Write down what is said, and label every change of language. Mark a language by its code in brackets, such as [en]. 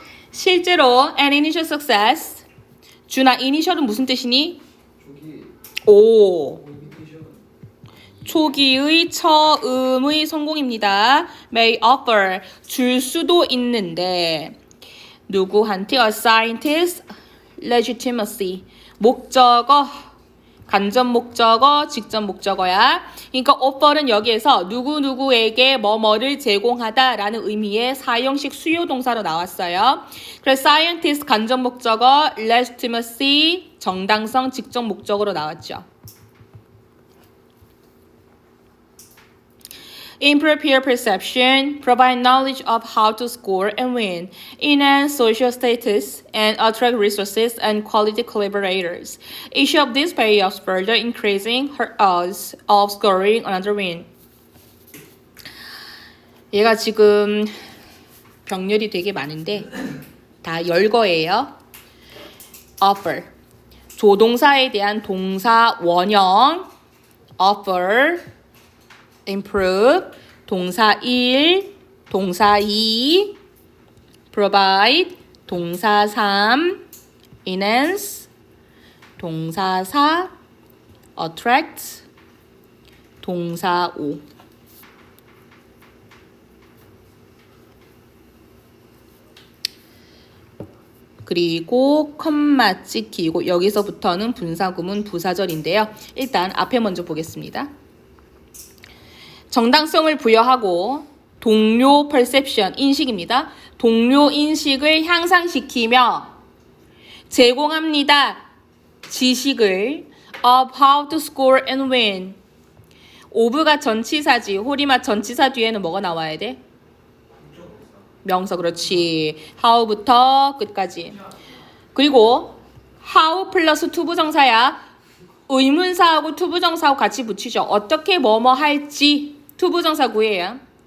[ko] 실제로 [en] an initial success. [ko] 준아, initial은 무슨 뜻이니? 저기 오. 이미테이션. 초기의 처음의 성공입니다. [en] may offer. [ko] 줄 수도 있는데 누구한테? [en] A scientist legitimacy. [ko] 목적어. 간접 목적어, 직접 목적어야. 그러니까 offer는 여기에서 누구누구에게 뭐뭐를 제공하다라는 의미의 사형식 수요 동사로 나왔어요. 그래서 scientist 간접 목적어, legitimacy 정당성 직접 목적어로 나왔죠. [en] Improve peer perception, provide knowledge of how to score and win, enhance social status, and attract resources and quality collaborators. Each of these payoffs further increasing her odds of scoring another win. [ko] 얘가 지금 병렬이 되게 많은데 다 열 거예요. offer. 조동사에 대한 동사 원형. [en] offer. improve. [ko] 동사 1, 동사 2. [en] provide. [ko] 동사 3. enhance. 동사 4. attract. 동사 5. 그리고 컴마 찍히고 여기서부터는 분사구문 부사절인데요. 일단 앞에 먼저 보겠습니다. 정당성을 부여하고 동료 perception, 인식입니다. 동료 인식을 향상시키며 제공합니다. 지식을 [en] of how to score and win. [ko] of가 전치사지. 호리맛 전치사 뒤에는 뭐가 나와야 돼? 명사. 그렇지. how부터 끝까지. 그리고 how 플러스 투부정사야. 의문사하고 투부정사하고 같이 붙이죠. 어떻게 뭐뭐 할지 투부정사 구해요.